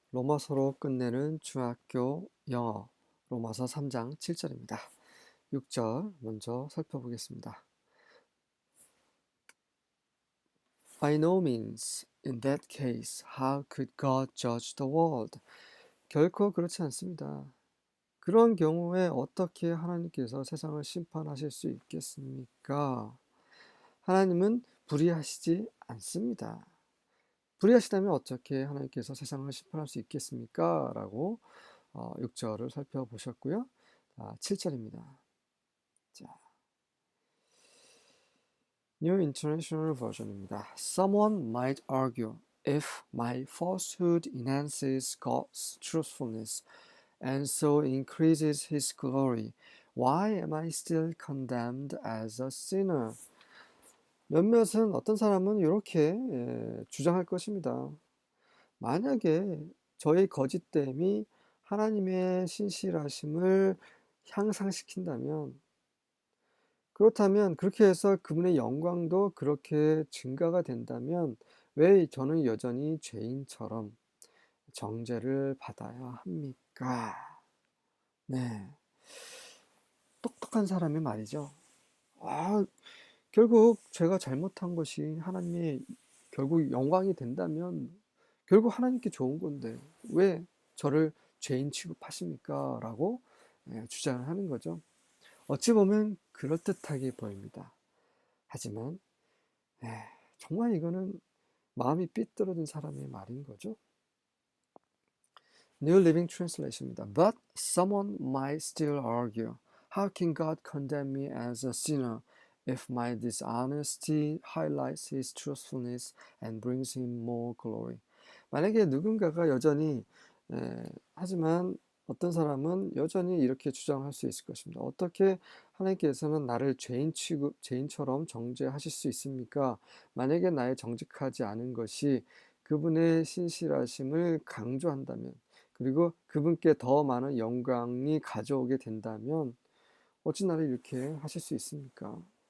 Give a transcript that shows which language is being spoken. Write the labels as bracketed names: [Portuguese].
[Korean] 로마서로 끝내는 중학교 영어 로마서 3장 7절입니다. 6절 먼저 살펴보겠습니다. [English] By no means. In that case, how could God judge the world? [Korean] 결코 그렇지 않습니다. 그런 경우에 어떻게 하나님께서 세상을 심판하실 수 있겠습니까? 하나님은 불의하시지 않습니다. 불의하시다면 어떻게 하나님께서 세상을 심판할 수 있겠습니까? 라고 6절을 살펴보셨고요. 7절입니다. 자, New International Version입니다. [English] Someone might argue, if my falsehood enhances God's truthfulness and so increases His glory, why am I still condemned as a sinner? [Korean] 몇몇은 어떤 사람은 이렇게 주장할 것입니다. 만약에 저의 거짓됨이 하나님의 신실하심을 향상시킨다면, 그렇다면 그렇게 해서 그분의 영광도 그렇게 증가가 된다면 왜 저는 여전히 죄인처럼 정죄를 받아야 합니까? 네, 똑똑한 사람이 말이죠. 아, 결국 제가 잘못한 것이 하나님의 결국 영광이 된다면 결국 하나님께 좋은 건데 왜 저를 죄인 취급하십니까? 라고 주장을 하는 거죠. 어찌 보면 그럴듯하게 보입니다. 하지만 정말 이거는 마음이 삐뚤어진 사람의 말인 거죠. [English] New Living Translation입니다. But someone might still argue, how can God condemn me as a sinner if my dishonesty highlights His truthfulness and brings Him more glory? [Korean] 만약에 누군가가 여전히 하지만 어떤 사람은 여전히 이렇게 주장할 수 있을 것입니다. 어떻게 하나님께서는 나를 죄인처럼 정죄하실 수 있습니까? 만약에 나의 정직하지 않은 것이 그분의 신실하심을 강조한다면, 그리고 그분께 더 많은 영광이 가져오게 된다면 어찌 나를 이렇게 하실 수 있습니까?